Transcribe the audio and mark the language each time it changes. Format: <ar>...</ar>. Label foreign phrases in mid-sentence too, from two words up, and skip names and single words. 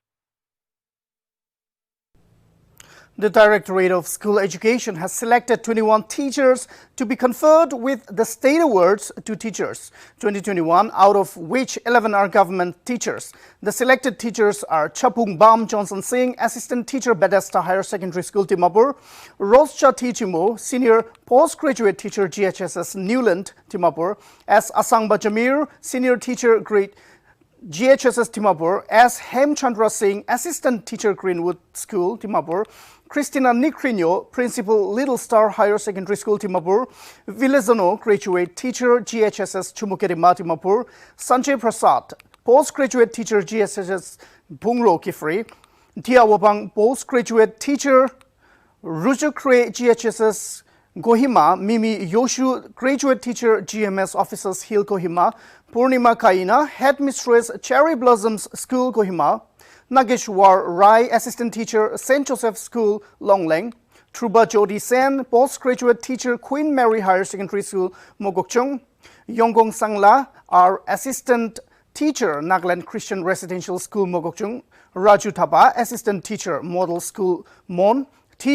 <en>The Directorate of School Education has selected 21 teachers to be conferred with the State Awards to Teachers 2021, out of which 11 are government teachers. The selected teachers are Chapung Bam Johnson Singh, Assistant Teacher, Bethesda Higher Secondary School, Dimapur; Roscha Tichimo, Senior Postgraduate Teacher, GHSS Newland, Dimapur; S. Asangba Jamir, Senior Teacher, Grade GHSS Dimapur; S. Hemchandra Singh, Assistant Teacher, Greenwood School, Dimapur; Christina Nikrino, Principal Little Star Higher Secondary School, Dimapur; Vilezano, Graduate Teacher, GHSS Chumukerima, Dimapur; Sanjay Prasad, Postgraduate Teacher, GHSS Bungro, Kifri; Tiawabang, Postgraduate Teacher, Rujukre, GHSS Kohima; Mimi Yoshu, Graduate Teacher, GMS Officers Hill, Kohima; Purnima Kaina, Headmistress, Cherry Blossoms School, Kohima; Nageshwar Rai, Assistant Teacher, St. Joseph School, Longleng; Truba Jodi Sen, Postgraduate Teacher, Queen Mary Higher Secondary School, Mogokchung; Yonggong Sangla, our Assistant Teacher, Nagaland Christian Residential School, Mogokchung; Raju Thapa, Assistant Teacher, Model School, Mon; T.</en>